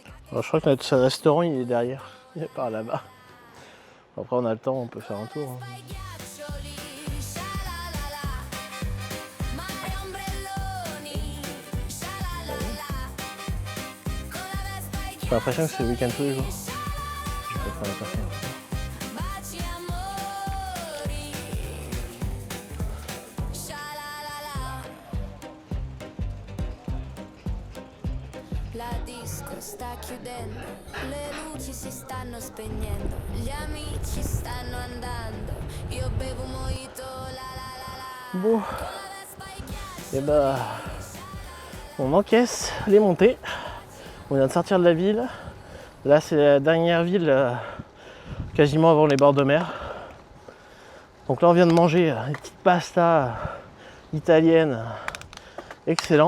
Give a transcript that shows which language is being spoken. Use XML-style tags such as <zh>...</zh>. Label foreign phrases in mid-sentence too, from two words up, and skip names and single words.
<fr>Alors, je crois que notre restaurant il est derrière, il est par là-bas. Après on a le temps, on peut faire un tour. Hein.</fr> <it>Ghiaccioli, sha-la-la-la. Mare ombrelloni, sha-la-la-la. Con la Vespa e</it> <fr>J'ai l'impression que c'est le week-end tous les jours.</fr> <it>ghiaccioli,</it> <fr>Je peux prendre la personne.</fr> <it>baci amori, sha-la-la-la. La disco sta chiudendo, le luci si stanno spegnendo, gli amici stanno andando, io bevo un mojito, la la la la.</it> <fr>Bon,</fr> <it>Con la Vespa e ghiaccioli.</it> <fr>et bah on encaisse les montées. On vient de sortir de la ville. Là c'est la dernière ville quasiment avant les bords de mer. Donc là on vient de manger une petite pasta italienne. Excellent.</fr>